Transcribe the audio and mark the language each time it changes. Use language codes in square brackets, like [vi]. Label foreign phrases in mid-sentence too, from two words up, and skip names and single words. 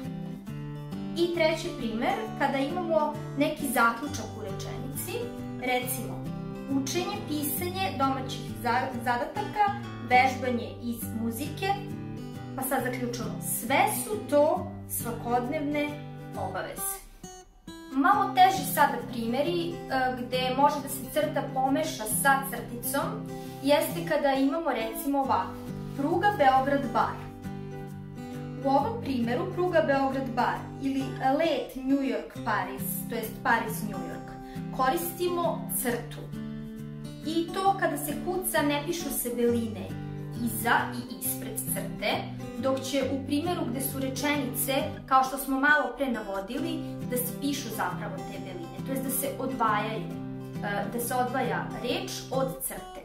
[sr] I treći primer, kada imamo neki zaključak u rečenici, recimo učenje, pisanje domaćih zadataka, vežbanje iz muzike, pa sad zaključujemo, sve su to svakodnevne obaveze. Malo teži sada primjeri gde može da se crta pomeša sa crticom, jeste kada imamo recimo ovako, pruga Beograd-Bar. U ovom primjeru pruga Beograd-Bar ili let New York-Paris, to jest Paris-New York, koristimo crtu. I to kada se kuca ne pišu se beline iza i ispred crte, dok će u primjeru gde su rečenice, kao što smo malo pre navodili, da se pišu zapravo te beline, to jest da se odvajaju, da se odvaja reč od crte.